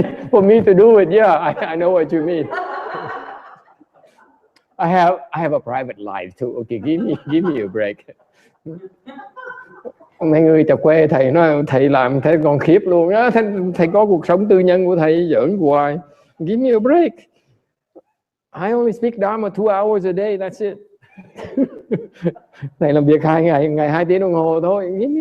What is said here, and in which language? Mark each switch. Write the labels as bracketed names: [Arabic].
[English] For me to do it, yeah, I know what you mean. I have a private life too. Okay, give me a break. [Vietnamese] Mấy người chọc quê thầy nói thầy làm thầy còn khiếp luôn á, thầy có cuộc sống tư nhân của thầy giỡn hoài. [English] Give me a break. I only speak Dharma 2 hours a day, that's it. [Vietnamese] Thầy làm việc 2 ngày 2 tiếng đồng hồ thôi.